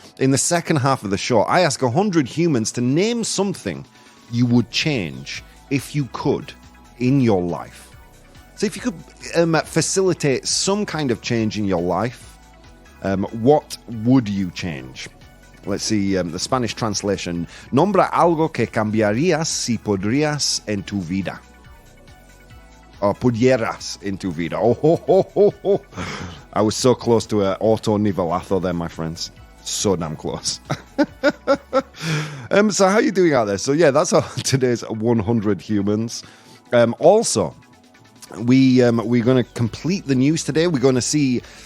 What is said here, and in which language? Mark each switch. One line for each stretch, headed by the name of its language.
English: In the second half of the show, I ask 100 humans to name something you would change if you could in your life. So if you could facilitate some kind of change in your life, what would you change? Let's see the Spanish translation.
Spanish: Nombra algo que cambiarías si podrías en tu vida. Or pudieras en tu vida. Oh.
English: I was so close to an auto nivelazo there, my friends. So damn close. So how are you doing out there? So yeah, that's today's 100 humans. Also, we're going to complete the news today. We're going to see...